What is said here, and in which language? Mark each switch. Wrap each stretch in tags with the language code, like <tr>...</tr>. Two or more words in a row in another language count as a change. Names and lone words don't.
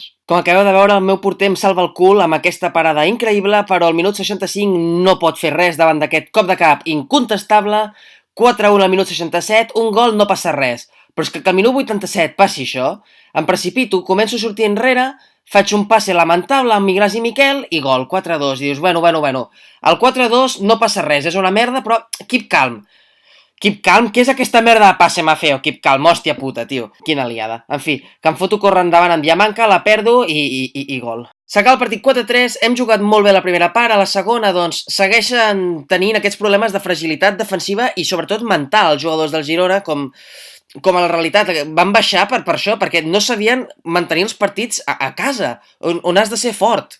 <ca>Com acabeu de veure, el meu porter em salva el cul amb aquesta parada increïble, però al minut 65 no pot fer res davant d'aquest cop de cap incontestable, 4-1 al minut 67, un gol no passa res. Però és que al minut 87 passi això, em precipito, començo a sortir enrere, faig un passe lamentable amb Migràs i Miquel i gol, 4-2. I dius, bueno. El 4-2 no passa res, és una merda, però</ca> <en>keep calm. Keep calm?</en> <ca>Què és aquesta merda de passe Mafeo?</ca> <en>Keep calm,</en> <ca>hòstia puta, tio. Quina liada. En fi, que em foto córrer endavant en Diamanca, la perdo i gol. S'acaba el partit 4-3, hem jugat molt bé la primera part, a la segona, doncs, segueixen tenint aquests problemes de fragilitat defensiva i sobretot mental, els jugadors del Girona, com a la realitat, van baixar per això, perquè no sabien mantenir els partits a casa, on has de ser fort.</ca>